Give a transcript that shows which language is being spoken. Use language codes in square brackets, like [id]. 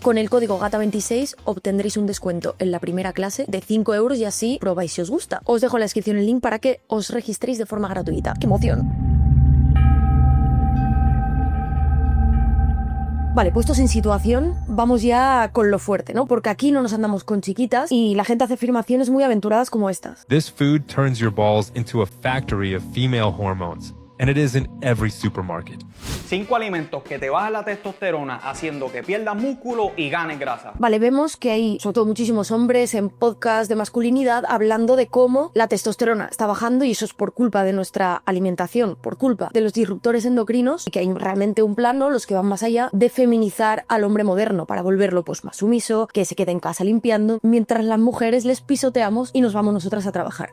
[es] Con el código GATA26 obtendréis un descuento en la primera clase de 5 euros y así probáis si os gusta. Os dejo en la descripción el link para que os registréis de forma gratuita. ¡Qué emoción! Vale, puestos en situación, vamos ya con lo fuerte, ¿no? Porque aquí no nos andamos con chiquitas y la gente hace afirmaciones muy aventuradas como estas. [en] This food turns your balls into a factory of female hormones. and it is in every supermarket. [es] 5 alimentos que te bajan la testosterona haciendo que pierdas músculo y ganes grasa. Vale, vemos que hay sobre todo muchísimos hombres en podcast de masculinidad hablando de cómo la testosterona está bajando y eso es por culpa de nuestra alimentación, por culpa de los disruptores endocrinos, y que hay realmente un plan, ¿no?, los que van más allá de feminizar al hombre moderno para volverlo pues más sumiso, que se quede en casa limpiando, mientras las mujeres les pisoteamos y nos vamos nosotras a trabajar.